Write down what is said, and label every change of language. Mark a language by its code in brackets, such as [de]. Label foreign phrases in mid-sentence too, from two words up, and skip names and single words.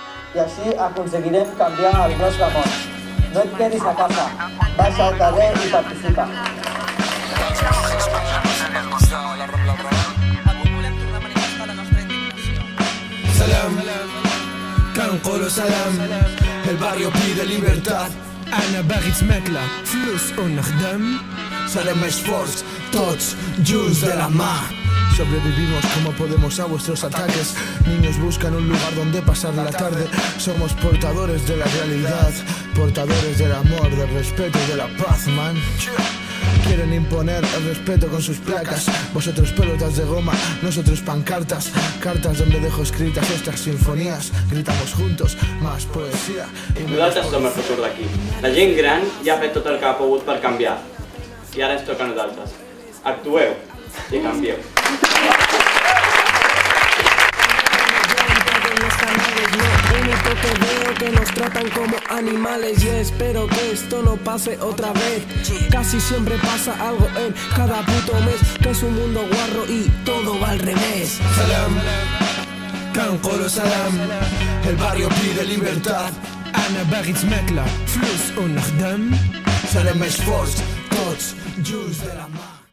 [ca] i així aconseguirem canviar el nostre món. No et quedis a casa, baixa al carrer i participa. [ar] Salam, كنقولوا سلام. [es] الباريو pide libertad. [ar] أنا باغي تماكلة فلوس ونخدم. [ca] Serem més forts, tots junts de la mà. [es] Sobrevivimos como podemos a vuestros ataques. Niños buscan un lugar donde pasar la tarde. Somos portadores de la realidad, portadores del amor, del respeto y de la paz, man. Quieren imponer el respeto con sus placas. Vosotros pelotas de goma, nosotros pancartas. Cartas donde dejo escritas estas sinfonías. Gritamos juntos, más poesía. [ca] Nosaltres som el futur d'aquí. La gent gran ja ha fet tot el que ha pogut per canviar. I ara ens toca a nosaltres. Actueu i canvieu. [es] Que veo que nos tratan como animales y espero que esto no pase otra vez. Casi siempre pasa algo en cada puto mes, que es un mundo guarro y todo va al revés. [ar] Salam, كنقولوا سلام. [es] El barrio pide libertad. [ar] أنا باغي تماكلة فلوس ونخدم. [ca] Serem més forts, tots junts de la mà.